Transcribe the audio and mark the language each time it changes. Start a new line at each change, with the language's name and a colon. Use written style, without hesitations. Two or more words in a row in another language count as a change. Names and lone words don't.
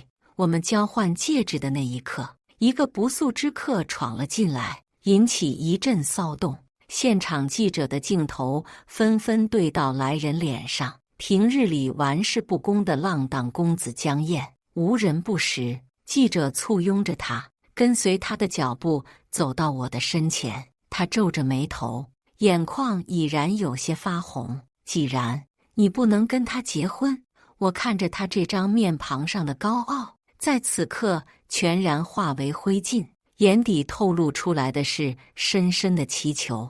Chinese: 我們交換戒指的那一刻，一個不速之客闖了進來，引起一陣騷動。現場記者的鏡頭紛紛對到來人臉上。平日裡玩世不恭的浪蕩公子江燕，無人不識。記者簇擁着他，跟隨他的腳步走到我的身前。他皺着眉頭，眼眶已然有些發紅。既然你不能跟他結婚，我看着他這張面龐上的高傲，在此刻全然化為灰燼，眼底透露出來的是深深的祈求。